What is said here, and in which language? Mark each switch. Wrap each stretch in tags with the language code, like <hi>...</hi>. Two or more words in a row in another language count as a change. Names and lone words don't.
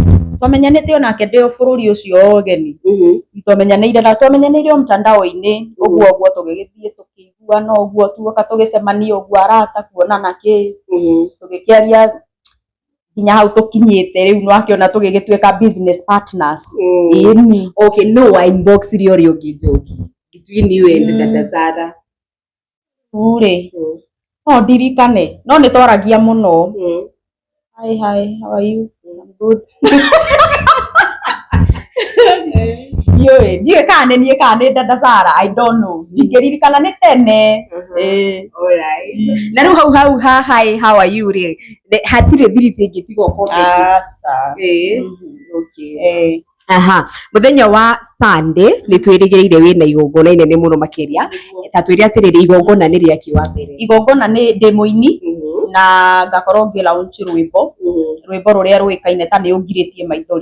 <ki>Twamenyanĩte onake ndĩ bũrũri ũcio ũgeni. Twamenyanĩire na twamenyanĩire mtandao-inĩ ũguo tũgĩgĩthiĩ tũkĩiguana ũguo tuoka tũgĩcemania ũguo arata kuonana kĩ tũgĩkĩaria nginya hau tũkinyĩte rĩu no akĩona tũgĩgĩtuĩka</ki> <en>business partners.</en> <ki>Okay, no wa inbox rio ũngĩ Njoki</ki> <en>between you and</en> <ki>Dada Sarah? No ndirikane no nĩ twaragia mũno.</ki> <en>Hi, how are you? I'm good.</en> <ki>Ndiũĩ kana nĩ niĩ kana nĩ Dada Sarah,</ki> <en>I don't know.</en> <ki>Ndingĩririkana nĩ tene. Alright. Na rĩu hau</ki> <en>hi how are you</en> <ki>rĩ hatirĩ thiriti ĩngĩ tiga comment.</ki> <en>Okay.</en> <ki>Mũthenya wa Sunday nĩ twĩrĩgĩrĩire wĩna igongona inene mũno makĩria. Ta twĩre atĩrĩrĩ igongona nĩ rĩaki wa mbere? Igongona nĩ ndĩ mũini na ngakorwo ngĩ launch rwĩmbo rũrĩa rũĩkaine ta nĩ ũngirĩtie maithori.</ki>